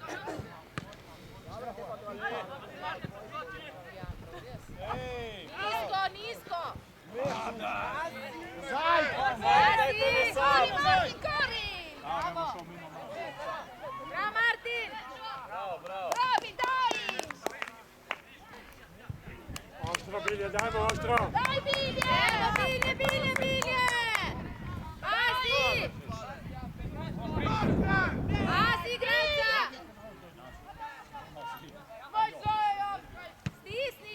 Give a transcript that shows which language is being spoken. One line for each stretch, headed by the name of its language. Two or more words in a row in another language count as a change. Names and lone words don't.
Croatian: Nisko, nisko! Zaj! Kori, Martin, kori! Bravo Martin! Bravi, daj! Ostro Bilje, dajmo ostro! Daj, Bilje! Dajmo Bilje, Bilje, Bilje! Pazi! Pazi, Graca! Stisni!